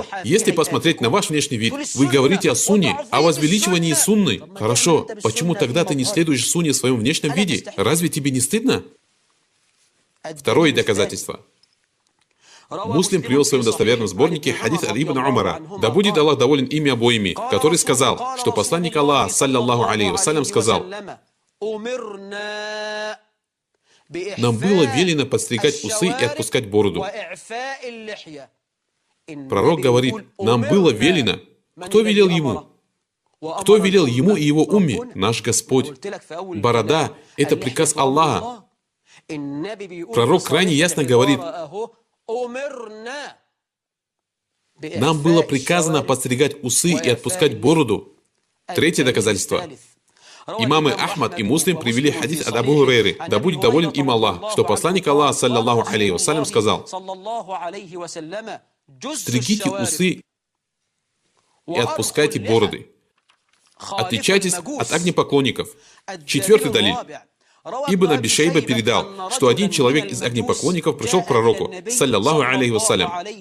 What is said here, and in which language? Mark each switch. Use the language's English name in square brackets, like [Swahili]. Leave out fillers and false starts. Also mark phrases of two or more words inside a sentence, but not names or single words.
[Russian] Если посмотреть на ваш внешний вид, вы говорите о сунне, о возвеличивании сунны. Хорошо, почему тогда ты не следуешь сунне в своем внешнем виде? Разве тебе не стыдно? Второе доказательство. Муслим привел в своем достоверном сборнике хадис от Ибн Умара, да будет Аллах доволен ими обоими, который сказал, что посланник Аллаха, [Arabic] صلى الله عليه وسلم, [Russian] сказал: нам было велено подстригать усы и отпускать бороду. Пророк говорит: нам было велено. Кто велел ему? Кто велел ему и его умме? Наш Господь. Борода — это приказ Аллаха. Пророк крайне ясно говорит: нам было приказано подстригать усы и отпускать бороду. Третье доказательство. Имамы Ахмад и Муслим привели хадис от Абу Хурейры, да будет доволен им Аллах, что посланник Аллаха, [Arabic] صلى الله عليه وسلم, [Russian] сказал: Стригите усы и отпускайте бороды. Отличайтесь от огнепоклонников. Четвертый далиль. Ибн Аби Шейба передал, что один человек из огнепоклонников пришел к пророку, [Arabic] صلى الله عليه وسلم.